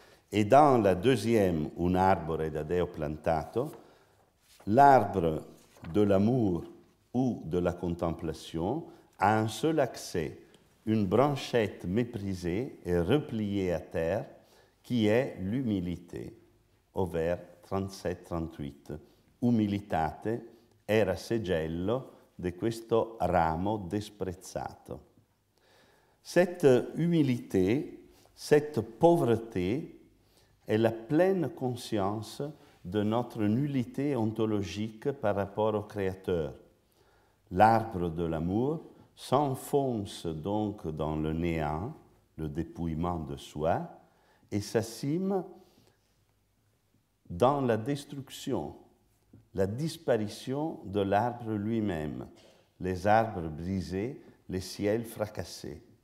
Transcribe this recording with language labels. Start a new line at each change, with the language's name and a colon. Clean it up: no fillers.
French: Et dans la deuxième, Un arbore da Deo plantato, l'arbre de l'amour ou de la contemplation a un seul accès, une branchette méprisée et repliée à terre, qui est l'humilité, au vers 37-38.
Italian: Umilitate era segello di questo ramo desprezzato.
French: Cette humilité, cette pauvreté est la pleine conscience de notre nullité ontologique par rapport au Créateur. L'arbre de l'amour s'enfonce donc dans le néant, le dépouillement de soi, et sa cime dans la destruction, la disparition de l'arbre lui-même, les arbres brisés, les ciels fracassés.